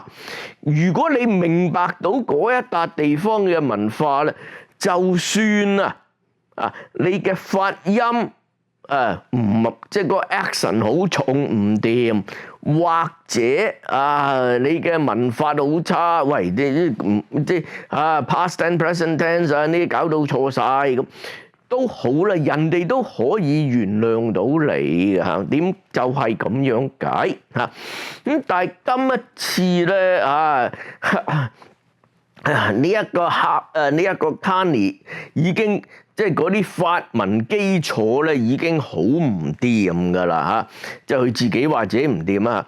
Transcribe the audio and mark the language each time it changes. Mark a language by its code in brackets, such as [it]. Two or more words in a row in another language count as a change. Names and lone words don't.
[yue] 如果你明白到嗰一笪地方嘅文化咧，就算你嘅發音唔即係個 accent 好重唔掂，或者你嘅文法好差，喂即係 [en] past tense present tense [yue] 呢啲搞到錯晒咁都好啦，人哋都可以原諒到你嘅嚇。點就係咁樣解嚇咁，但係今一次咧呢一個 Carney 已經即係嗰啲法文基礎咧已經好唔掂噶啦即係佢自己或者唔掂啊。